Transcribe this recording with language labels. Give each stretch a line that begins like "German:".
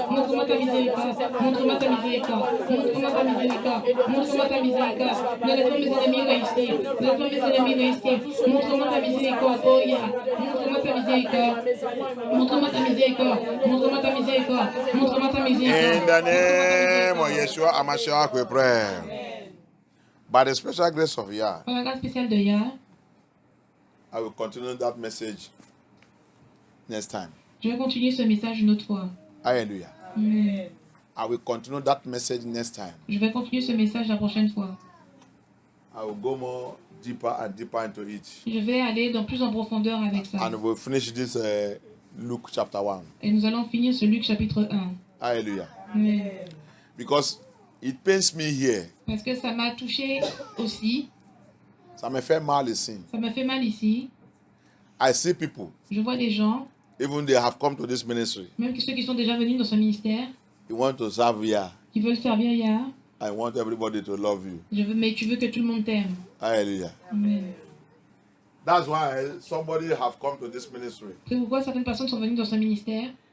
French: Montre-moi ta miséricorde. Montre-moi ta miséricorde. Montre-moi ta miséricorde. Montre-moi ta miséricorde. Ne laisse pas mes ennemis réussir. Ne laisse pas mes ennemis réussir. Montre-moi ta miséricorde. Oh yeah. Montre-moi ta miséricorde. Montre-moi ta miséricorde. Montre-moi ta miséricorde. Montre-moi ta miséricorde.
English: In the name of Yeshua Hamashiach, we pray. By the special grace of Yah,
French: Par la grâce spéciale de Yah,
English: I will continue that message next time.
French: je vais continuer ce message une autre fois. Hallelujah. Amen.
English: I will continue that message next time.
French: Je vais continuer ce message la prochaine fois.
English: I will go more deeper and deeper into it.
French: Je vais aller dans plus en profondeur avec ça.
English: And we'll finish this Luke chapter 1.
French: Et nous allons finir ce Luc chapitre 1. Hallelujah. Amen.
English: Because it pains me here.
French: Parce que ça m'a touché aussi. Ça me fait mal ici. Ça m'a fait mal ici.
English: I see people,
French: Je vois des gens,
English: even they have come to this ministry.
French: même que ceux qui sont déjà venus dans ce ministère,
English: You want to serve Yah.
French: qui veulent servir Yah.
English: I want everybody to love you.
French: Mais tu veux que tout le monde t'aime. Hallelujah. Amen.
English: That's why somebody have come to this ministry.
French: C'est pourquoi certaines personnes sont venues dans ce ministère